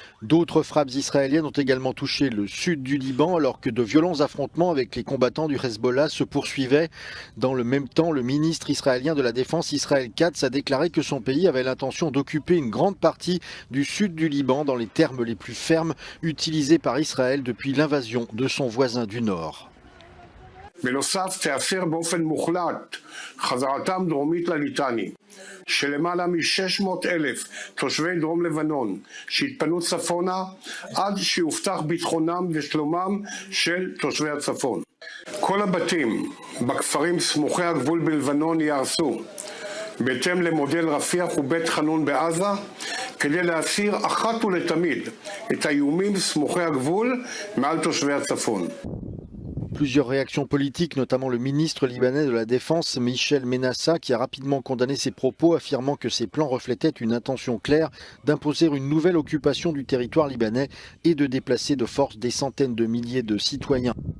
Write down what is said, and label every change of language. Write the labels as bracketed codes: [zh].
[fr] D'autres frappes israéliennes ont également touché le sud du Liban alors que de violents affrontements avec les combattants du Hezbollah se poursuivaient. Dans le même temps, le ministre israélien de la Défense, Israël Katz, a déclaré que son pays avait l'intention d'occuper une grande partie du sud du Liban dans les termes les plus fermes utilisés par Israël depuis l'invasion de son voisin du nord. [he] בנוסף תאפשר באופן מוחלט חזרתם דרומית לליטני שלמעלה מ-600,000 תושבי דרום לבנון שהתפנו צפונה עד שיובטח ביטחונם ושלומם של תושבי הצפון. כל הבתים בכפרים סמוכי הגבול בלבנון ייהרסו בהתאם למודל רפיח ובית חנון בעזה כדי להסיר אחת ולתמיד את האיומים סמוכי הגבול מעל תושבי הצפון. [fr] Plusieurs réactions politiques, notamment le ministre libanais de la Défense, Michel Menassa, qui a rapidement condamné ces propos, affirmant que ces plans reflétaient une intention claire d'imposer une nouvelle occupation du territoire libanais et de déplacer de force des centaines de milliers de citoyens.